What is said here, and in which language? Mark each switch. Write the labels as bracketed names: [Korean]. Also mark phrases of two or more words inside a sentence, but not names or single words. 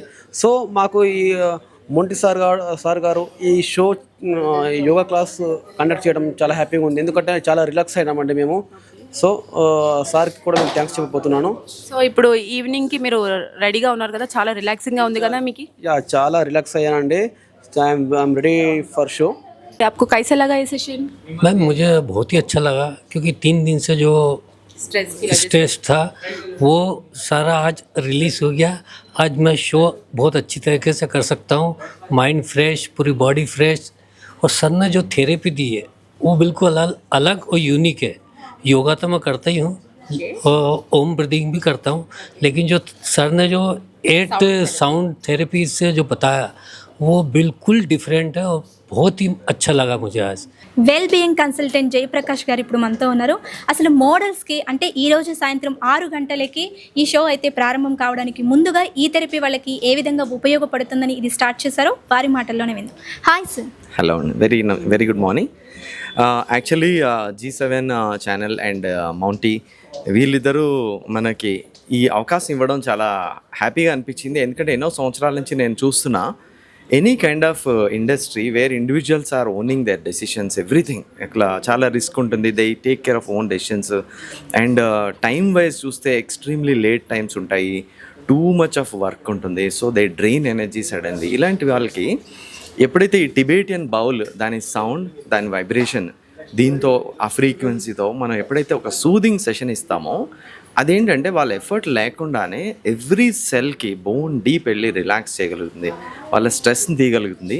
[Telugu] సో మాకు ఈ మోంటీ సార్ గారు ఈ [English] show yoga class conduct [Telugu] చేయడం చాలా హ్యాపీగా ఉంది. ఎందుకంటే చాలా రిలాక్స్ అయినామండి మేము. సో సార్కి కూడా నేను థ్యాంక్స్ చెప్పబోతున్నాను. సో ఇప్పుడు ఈవినింగ్కి మీరు రెడీగా ఉన్నారు కదా, చాలా రిలాక్సింగ్గా ఉంది కదా మీకు? యా, చాలా రిలాక్స్ అయ్యానండి. [English] I'm ready for show. [Hindi] आपको कैसा लगा ये सेशन? मैम, मुझे बहुत ही अच्छा लगा क्योंकि 3 दिन से जो स्ट्रेस था वो सारा आज रिलीज़ हो गया. आज मैं शो बहुत अच्छी तरीके से कर सकता हूँ, [English] mind fresh, [Hindi] पूरी [English] body fresh. [Hindi] और सर ने जो थेरेपी दी है वो बिल्कुल अलग और यूनिक है. योगा तो मैं करता ही हूँ और [English] Om breathing [Hindi] भी करता हूँ, लेकिन जो सर ने जो 8 [English] sound therapy [Hindi] से जो बताया वो बिल्कुल डिफरेंट है और बहुत ही अच्छा लगा मुझे आज. [English] well being consultant [Telugu] జయప్రకాష్ గారు ఇప్పుడు మనతో ఉన్నారు. అసలు మోడల్స్కి అంటే ఈరోజు సాయంత్రం 6 గంటలకి ఈ షో అయితే ప్రారంభం కావడానికి ముందుగా ఈ థెరపీ వాళ్ళకి ఏ విధంగా ఉపయోగపడుతుందని ఇది స్టార్ట్ చేశారో వారి మాటల్లోనే విందాం. [English] hi sir. హలో అండి, very good morning. [Telugu] యాక్చువల్లీ G7 ఛానల్ అండ్ మౌంటీ వీళ్ళిద్దరూ మనకి ఈ అవకాశం ఇవ్వడం చాలా హ్యాపీగా అనిపించింది. ఎందుకంటే ఎన్నో సంవత్సరాల నుంచి నేను చూస్తున్నా [English] any kind of industry where individuals are owning their decisions everything. [Telugu] ఇట్లా చాలా రిస్క్ ఉంటుంది. [English] they take care of own decisions and time wise చూస్తే extremely late times ఉంటాయి, too much of work ఉంటుంది. so they drain energy suddenly. [Telugu] ఇలాంటి వాళ్ళకి ఎప్పుడైతే ఈ [English] Tibetan bowl [Telugu] దాని సౌండ్ దాని వైబ్రేషన్ దీంతో ఆ ఫ్రీక్వెన్సీతో మనం ఎప్పుడైతే ఒక [English] soothing session [Telugu] ఇస్తామో అదేంటంటే వాళ్ళ ఎఫర్ట్ లేకుండానే ఎవ్రీ సెల్కి [English] bone deep [Telugu] వెళ్ళి రిలాక్స్ చేయగలుగుతుంది, వాళ్ళ స్ట్రెస్ని తీయగలుగుతుంది.